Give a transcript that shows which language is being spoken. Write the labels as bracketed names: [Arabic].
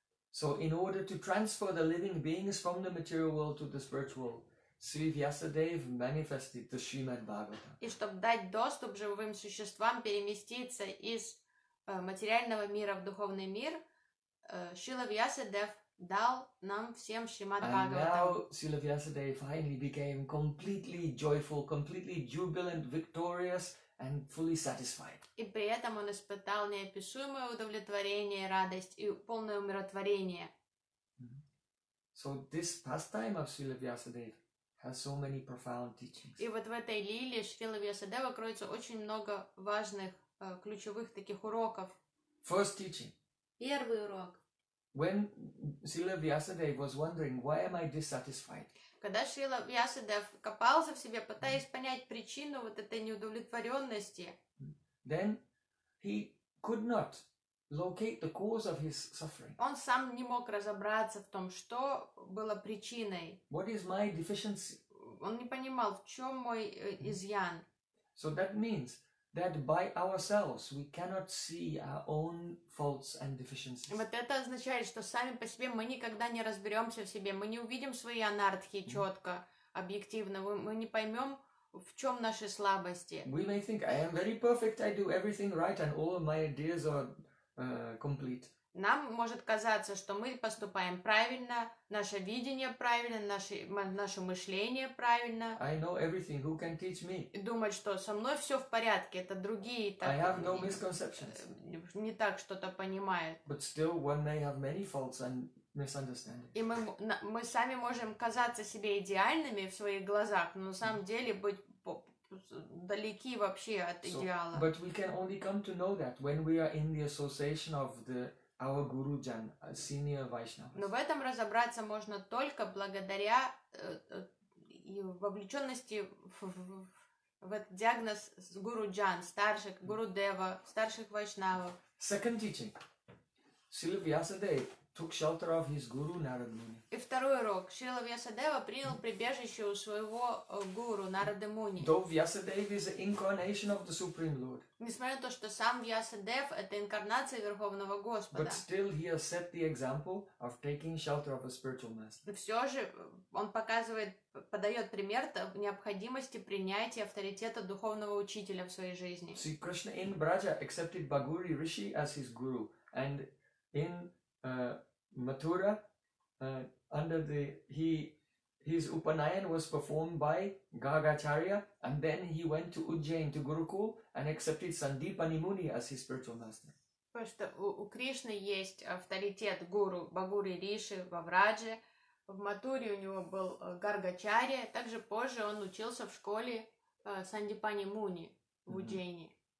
[English] So in order to transfer the living beings from the material world to the spiritual, Sri Vyasadev manifested the Srimad Bhagavatam. [Russian] И чтобы дать доступ живым существам переместиться из материального мира в духовный мир, Шрила Вьясадев дал нам всем Шримад Бхагаватам. [English] And now Srila Vyasadeva finally became completely joyful, completely jubilant, victorious, and fully satisfied. [Russian] И при этом он испытал неописуемое удовлетворение, радость и полное умиротворение. [English] So this pastime of Srila Vyasadeva has so many profound teachings. [Russian] И вот в этой лиле Шрила Вьясадева кроется очень много важных, ключевых таких уроков. [English] First teaching. [Russian] Первый урок. [English] When Srila Vyasadeva was wondering, why am I dissatisfied? [Russian] Когда Шрила Вьясадев копался в себе, пытаясь понять причину вот этой неудовлетворенности, [English] then he could not locate the cause of his suffering. [Russian] Он сам не мог разобраться в том, что было причиной. [English] What is my deficiency? [Russian] Он не понимал, в чем мой изъян. [English] So that means that by ourselves we cannot see our own faults and deficiencies. [Russian] Вот это означает, что сами по себе мы никогда не разберемся в себе, мы не увидим свои анардхи четко, объективно, мы не поймем, в чем наши слабости. [English] We may think, I am very perfect, I do everything right, and all of my ideas are complete. [Russian] Нам может казаться, что мы поступаем правильно, наше видение правильно, наше мышление правильно. [English] I know everything. Who can teach me? [Russian] Думать, что со мной все в порядке, это другие так. [English] I have no misconceptions. [Russian] Не так что-то понимают. [English] But still, one may have many faults and misunderstandings. [Russian] И мы сами можем казаться себе идеальными в своих глазах, но на самом деле быть далеки вообще от идеала. [English] But we can only come to know that when we are in the association of our guru jan, senior Vaishnavas. [Russian] Но в этом разобраться можно только благодаря вовлеченности в этот диагноз с гуру джан, старших гуру дева, старших вайшнавов. [English] Second teaching. Srila Vyasadeva took shelter of his guru Narada Muni. [Russian] И второй урок. Шрила Вьясадева принял прибежище у своего гуру Нарады Муни. [English] Though Vyasadeva is the incarnation of the Supreme Lord. [Russian] Несмотря на то, что сам Вьясадев это инкарнация Верховного Господа. [English] But still he has set the example of taking shelter of a spiritual master. [Russian] И все же он показывает, подает пример необходимости принятия авторитета духовного учителя в своей жизни. [English] See, Krishna in Braja accepted Bhaguri Rishi as his guru, and in Mathura, under the his Upanayan was performed by Gagacharya, and then he went to Ujjain to Gurukul and accepted Sandipani Muni as his spiritual master. [Russian] потому что у Кришны есть авторитет гуру Багури Риши во Врадже, в Матуре у него был Гаргачария, также позже он учился в школе Сандипани Муни в Уджайни.